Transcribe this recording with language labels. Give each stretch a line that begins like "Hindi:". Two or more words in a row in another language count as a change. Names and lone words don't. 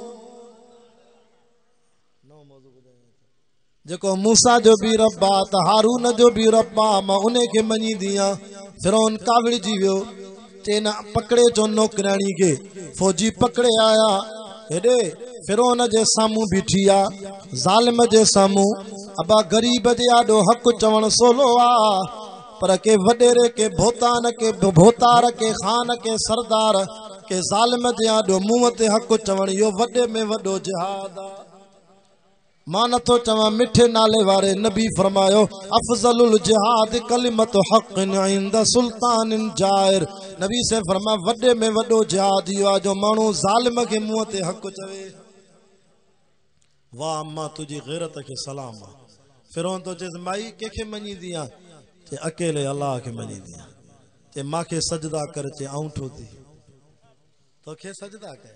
Sindhi: जेको मूसा जो बि रब आहे त हारून जो बि रब आहे, मां उन खे मञींदी आहियां। फिरौन कावड़िजी वियो, चए न पकड़े चो नौकराणी खे। फौजी पकड़े आया, हेॾे फिरौन जे साम्हूं बीठी आहे, ज़ालिम जे साम्हूं। अबा ग़रीब जे आॾो हक़ चवण सोलो आहे, पर के वॾेरे के भोतान के भोतार के खान के सरदार के ज़ालिम जे आॾो मुंहं ते हक़ चवण इहो वॾे में वॾो जिहाद आहे। मां नथो चवां, मिठे नाले वारे नबी फरमायो
Arabic: أفضل الجهاد كلمة حق عند سلطان جائر.
Sindhi: नबी से फरमा वॾे में वॾो जिहाद इहो आहे जो माण्हू ज़ालिम खे मुंहं ते हक़ चवे। वाह अम्मा तुंहिंजी ग़ैरत खे सलाम आहे। फिरौन तो चएसि माई कंहिंखे मञींदी आहे, चए अकेले अलाह खे मञींदी आहे। चए मांखे सजदा कर, चए आऊं थी तोखे सजदा कया।